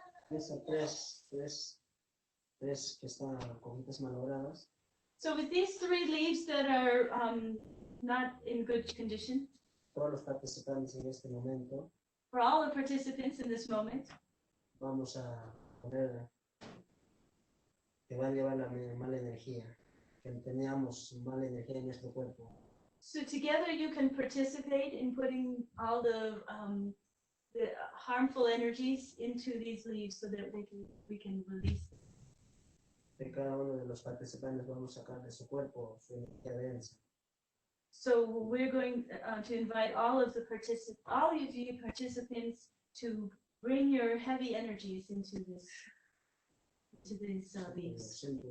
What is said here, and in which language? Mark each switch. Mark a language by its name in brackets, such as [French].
[Spanish] Esas tres que están con hojitas malogradas. [English] So with these 3 leaves that are not in good condition, [Spanish] Todos los participantes en este momento [English] for all the participants in this moment, [Spanish] vamos a poner que va a llevar la mala energía, que teníamos mala energía en nuestro cuerpo. [English] so together you can participate in putting all the harmful energies into these leaves so that we can release them. [Spanish] De cada uno de los participantes vamos a sacar de su cuerpo su energía densa. [English] So we're going to invite all of you participants to bring your heavy energies into these leaves.